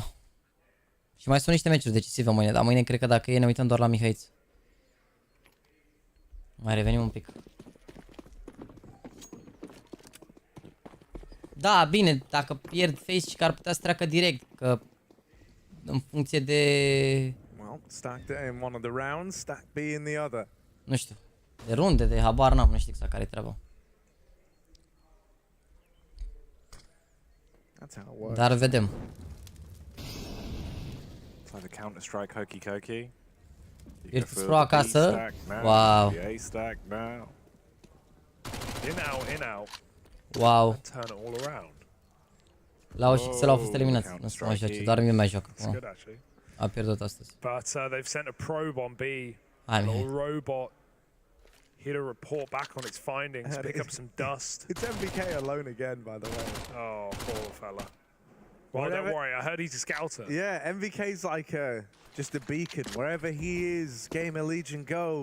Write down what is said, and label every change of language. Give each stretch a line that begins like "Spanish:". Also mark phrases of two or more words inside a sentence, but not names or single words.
Romanian: Și mai sunt niște meciuri decisive mâine, dar mâine cred că dacă e ne uităm doar la Mihaiț. Mai revenim un pic. Da, bine, dacă pierd face și că ar putea să treacă direct, că în funcție de...
English: Stacked A in one of the rounds, stacked B in the other.
Romanian: Nu știu, de runde, de habar n-am, nu știu exact care-i treaba. Dar vedem.
English: It's like the Counter-Strike hokey cokey.
Romanian: Virtus Pro acasă. Wow.
English: In out. Wow. Turn it all around.
Romanian: Lau și Xel au fost eliminați. Nu se mai joace, doar mie mai joacă. A pierdut astăzi.
English: But they've sent a probe on B. A little robot here to report back on its findings, pick up some dust. It's NBK alone again, by the way. Oh, poor fella. Well, don't worry, I heard he's a scouter. Yeah, NBK's like just a beacon. Wherever he is, Gamerlegion go.